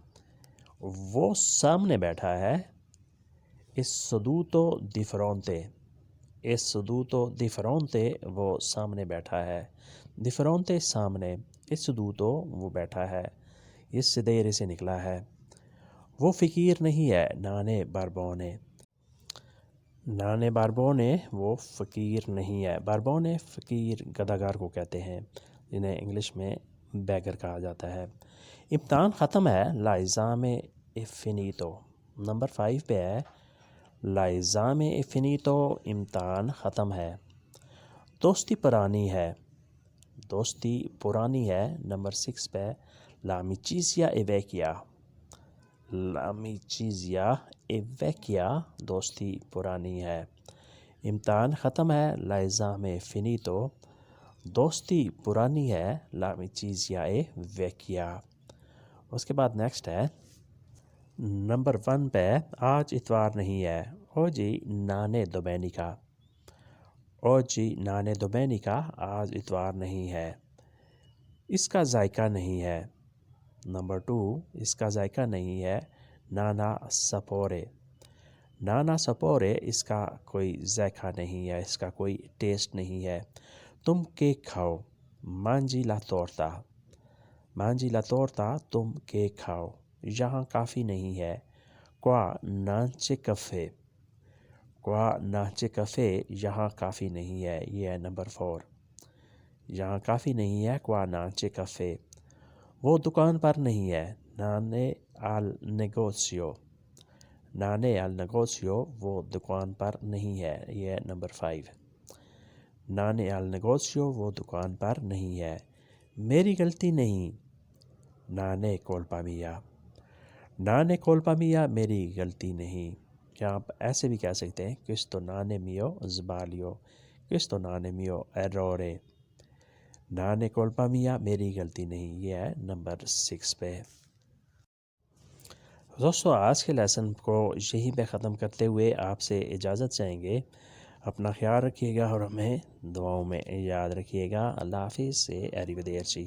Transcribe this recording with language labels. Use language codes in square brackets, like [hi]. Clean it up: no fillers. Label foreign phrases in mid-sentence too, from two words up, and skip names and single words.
[ur] وہ سامنے بیٹھا ہے، [it] è seduto di fronte۔ è seduto di fronte، [ur] وہ سامنے بیٹھا ہے۔ [it] di fronte [ur] سامنے، [it] è seduto [ur] وہ بیٹھا ہے، یہ sedere سے نکلا ہے۔ وہ فقیر نہیں ہے، [it] non è barbone. non è barbone, [ur] وہ فقیر نہیں ہے۔ باربونے فقیر گداگار کو کہتے ہیں، جنہیں انگلش میں بیگر کہا جاتا ہے۔ امتحان ختم ہے، [it] l'esame è finito۔ [ur] نمبر 5 پہ ہے، [it] l'esame è finito، [ur] امتحان ختم ہے۔ دوستی پرانی ہے، دوستی پرانی ہے۔ نمبر 6 پہ، [it] l'amicizia è vecchia۔ l'amicizia è vecchia، [ur] دوستی پرانی ہے۔ امتحان ختم ہے، [it] l'esame è finito، [ur] دوستی پرانی ہے، [it] l'amicizia è vecchia۔ [ur] اس کے بعد نیکسٹ ہے نمبر 1 پہ، آج اتوار نہیں ہے، [it] oggi non è domenica۔ oggi non è domenica، [ur] آج اتوار نہیں ہے۔ اس کا ذائقہ نہیں ہے۔ نمبر 2، اس کا ذائقہ نہیں ہے، [it] non ha sapore۔ non ha sapore، [ur] اس کا کوئی ذائقہ نہیں ہے، اس کا کوئی ٹیسٹ نہیں ہے۔ تم کیک کھاؤ، [it] mangi la torta۔ mangi la torta، [ur] تم کیک کھاؤ۔ یہاں کافی نہیں ہے، [it] qua non c'è caffè۔ qua non c'è caffè، [ur] یہاں کافی نہیں ہے، یہ ہے نمبر 4۔ یہاں کافی نہیں ہے، [it] qua non c'è caffè۔ [ur] وہ دکان پر نہیں ہے، [it] non è al negozio۔ non è al negozio، [ur] وہ دکان پر نہیں ہے، یہ ہے نمبر 5۔ [it] non è al negozio، [ur] وہ دکان پر نہیں ہے۔ میری غلطی نہیں، [it] non è colpa mia۔ non è colpa mia، [ur] میری غلطی نہیں۔ کیا آپ ایسے بھی کہہ سکتے ہیں، [it] questo non è mio sbaglio۔ questo non è mio errore۔ non è colpa mia، [ur] میری غلطی نہیں، یہ ہے نمبر 6 پہ۔ دوستو آج کے لیسن کو یہیں پہ ختم کرتے ہوئے آپ سے اجازت چاہیں گے۔ اپنا خیال رکھیے گا اور ہمیں دعاؤں میں یاد رکھیے گا۔ اللہ حافظ سے arrivederci۔